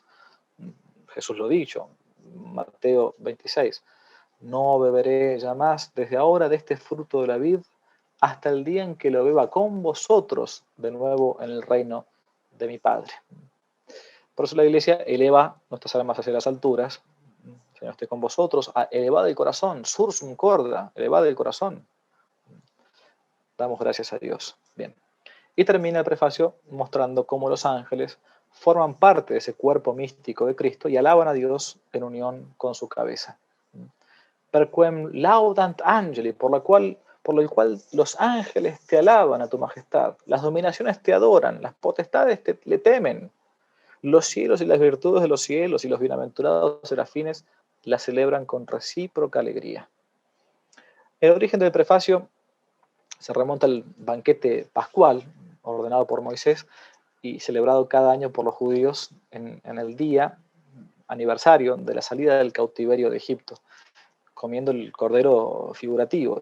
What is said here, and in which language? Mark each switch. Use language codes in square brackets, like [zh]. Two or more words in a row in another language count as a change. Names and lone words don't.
[es] Jesús lo ha dicho, Mateo 26, no beberé ya más desde ahora de este fruto de la vid hasta el día en que lo beba con vosotros de nuevo en el reino de mi Padre. Por eso la Iglesia eleva nuestras almas hacia las alturas. Señor esté con vosotros, elevad el corazón, [la] sursum corda, [es] elevad el corazón. Damos gracias a Dios. Bien. Y termina el prefacio mostrando cómo los ángeles forman parte de ese cuerpo místico de Cristo y alaban a Dios en unión con su cabeza. [la] Perquem laudant angeli, [es] por el cual los ángeles te alaban a tu majestad, las dominaciones te adoran, las potestades le temen, los cielos y las virtudes de los cielos y los bienaventurados serafines la celebran con recíproca alegría. El origen del prefacio se remonta al banquete pascual ordenado por Moisés y celebrado cada año por los judíos en el día aniversario de la salida del cautiverio de Egipto, comiendo el cordero figurativo.